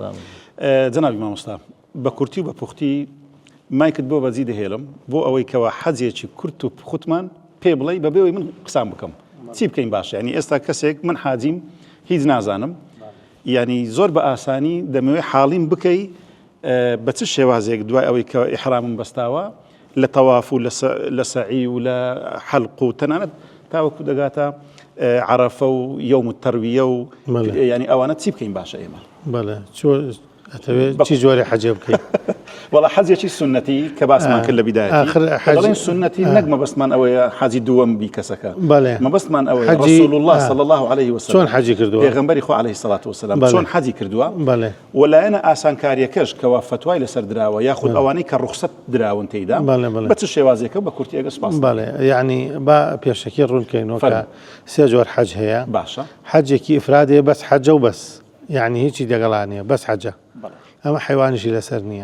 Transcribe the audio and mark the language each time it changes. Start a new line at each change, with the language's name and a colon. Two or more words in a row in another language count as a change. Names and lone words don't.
Central Kurdish: جەنابی مامۆستا بە کورتی و بە پوختی مایکت بۆ بەجی دەهێڵم بۆ ئەوەی کەوا حەجێکی کورت و پوختمان پێ بڵێ بەبێەوەی من قسام بکەم چی بکەین باشە ینی ئێستا کەسێک من حاجیم هیچ نازانم ینی زۆر بە ئاسانی دەمەوێت حاڵیم بکەی بە چ شێوازێک دوای ئەوەی کە ئیحرامم بەستاوە لە تەواف و لە سەعی و لە حەلق و تەنانەت تاوەکو دەگاتە عەرەفە و
Arabic: یەوم التەرویە
Central Kurdish: و ینی ئەوانە چی بکەین باشە ئێمە؟ بەڵێ چی جۆرە حەجە بکەیت؟ وڵا حەجێکی سنەتی کە باسمان کرد لە بیدایەتی سنەتی نەک مەبەستمان ئەوەیە حاجی دووەم بی کەسەکە مەبەستمان ئەوەیە
Arabic: رسول الله صلی الله عليه وسلم
Central Kurdish: چۆن حەجی کردووە پێغەمبەری خوا
Arabic: عەلەیهی سەڵات وسەلام
Central Kurdish: چۆن حەجی کردووە وەلایەنە ئاسانکاریەکەش کەوا فتوای لەسەر دراوە یاخود ئەوانەی کە ڕوخسەت دراون تێیدا بە چ شێوازێکە بە کورتی ئەگە سپاس. بەڵێ یعنی با پێشەکی ڕوونکەینەوە کە سێ جۆر حەج هەیە باشە حەجێکی ئیفرادێ بەس حەجە و بەس یعنی هیچی دەگەڵانیە بەس حەجە ئەمە حیوانیشی لەسەر نییە.